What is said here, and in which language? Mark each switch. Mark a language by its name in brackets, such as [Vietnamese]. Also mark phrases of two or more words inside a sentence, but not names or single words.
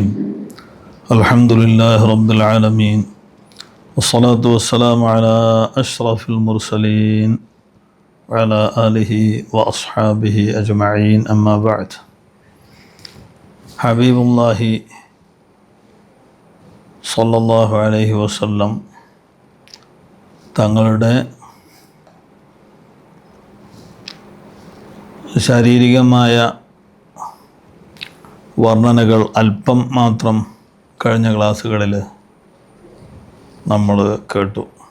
[Arabic] الحمد لله رب العالمين، والصلاة والسلام على أشرف المرسلين وعلى آله وأصحابه أجمعين، أما بعد. حبيب الله صلى الله عليه وسلم [Malayalam] തങ്ങളുടെ ശാരീരികമായ വർണ്ണനകൾ അല്പം മാത്രം കഴിഞ്ഞ ക്ലാസ്സുകളിൽ നമ്മൾ കേട്ടു.